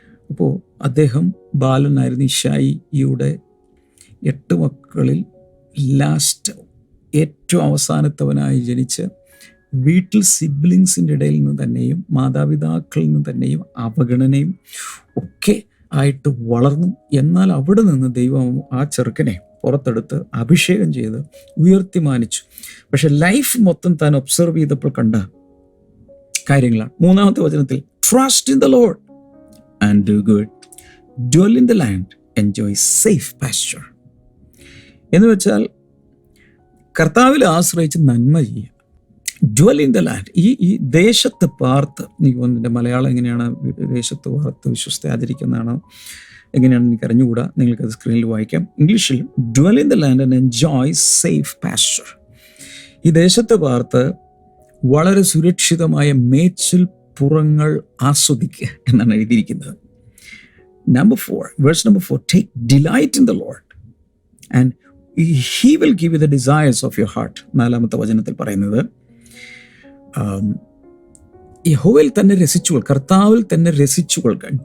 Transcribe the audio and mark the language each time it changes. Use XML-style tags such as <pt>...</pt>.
<ml>അപ്പോൾ അദ്ദേഹം ബാലനായിരുന്നു. ഇശായിയുടെ 8 മക്കളിൽ ലാസ്റ്റ്, ഏറ്റവും അവസാനത്തവനായി ജനിച്ച് വീട്ടിൽ സിബ്ലിങ്സിൻ്റെ ഇടയിൽ നിന്ന് തന്നെയും മാതാപിതാക്കളിൽ നിന്ന് തന്നെയും അവഗണനയും ഒക്കെ ആയിട്ട് വളർന്നു. എന്നാൽ അവിടെ നിന്ന് ദൈവം ആ ചെറുക്കനെ പുറത്തെടുത്ത് അഭിഷേകം ചെയ്ത് ഉയർത്തി മാനിച്ചു. പക്ഷെ ലൈഫ് മൊത്തം താൻ ഒബ്സർവ് ചെയ്തപ്പോൾ കണ്ട കാര്യങ്ങളാണ്. 3-ാമത്തെ വചനത്തിൽ</ml> <en>Trust in the Lord and do good. Dwell in the land, enjoy safe pasture.</en> <ml>എന്ന് വെച്ചാൽ കർത്താവിൽ ആശ്രയിച്ച് നന്മ ചെയ്യുക.</ml> <en>dwell in the land,</en> <ml>ഈ ദേശത്ത് പാർത്ത്. എനിക്ക് തോന്നുന്നു മലയാളം എങ്ങനെയാണ്, ദേശത്ത് പാർത്ത് വിശ്വസ്ത ആചരിക്കുന്നതാണോ എങ്ങനെയാണെന്ന് എനിക്ക് അറിഞ്ഞുകൂടാ, നിങ്ങൾക്കത് സ്ക്രീനിൽ വായിക്കാം.</ml> <en>ഇംഗ്ലീഷിൽ dwell in the land and enjoy safe pasture.</en> <ml>ഈ ദേശത്ത് പാർത്ത് വളരെ സുരക്ഷിതമായ മേച്ചിൽ പുറങ്ങൾ ആസ്വദിക്കുക എന്നാണ് എഴുതിയിരിക്കുന്നത്.</ml> <en>Number 4, verse number 4, take delight in the Lord and he will give you the desires of your heart.</en> <ml>4-ാമത്തെ വചനത്തിൽ പറയുന്നത് യഹോവയിൽ തന്നെ രസിച്ചുകൊള്ളുക, കർത്താവിൽ തന്നെ രസിച്ചുകൊള്ളുക.</ml>